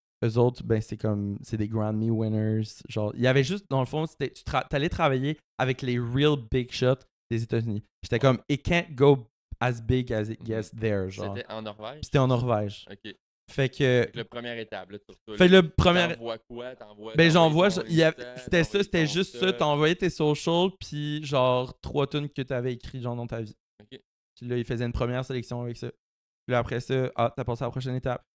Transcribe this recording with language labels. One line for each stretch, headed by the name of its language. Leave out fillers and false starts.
French: Eux autres, ben c'est des Grammy winners. Genre, il y avait juste, dans le fond, t'allais travailler avec les
English: real big shots
French: des États-Unis. J'étais comme,
English: it can't go as big as it gets there, genre.
French: C'était en Norvège? C'était en Norvège. Ok. Fait que... La première étape, là, surtout. Fait le premier... T'envoies quoi? Ben j'envoie, c'était ça, c'était juste ça. T'envoyais tes socials, puis genre 3 tunes que t'avais écrit genre dans ta vie. Ok. Puis là, ils faisaient une première sélection avec ça. Puis là, après ça, t'as passé à la prochaine étape.